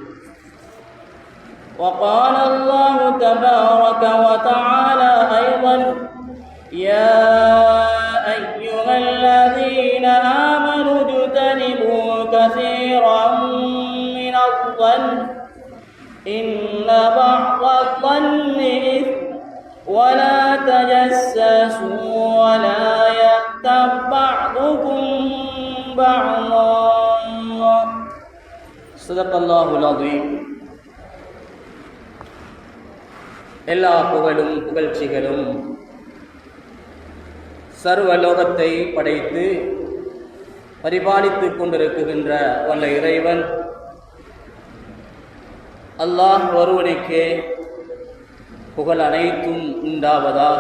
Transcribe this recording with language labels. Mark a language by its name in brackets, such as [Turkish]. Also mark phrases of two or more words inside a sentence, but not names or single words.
[Arabic] وقال الله تبارك وتعالى أيضا: يا أيها الذين آمنوا اجتنبوا كثيرا من الظن إن بعض الظن إثم ولا تجسسوا ولا يغتب بعضكم بعضا. صدق الله العظيم. [Tamil] எல்லா புகழும் புகழ்ச்சிகளும் சர்வலோகத்தை படைத்து பரிபாலித்துக் கொண்டிருக்கின்ற வல்ல இறைவன் அல்லாஹ் ஒருவனுக்கே புகழ் அனைத்தும் உண்டாவதாக.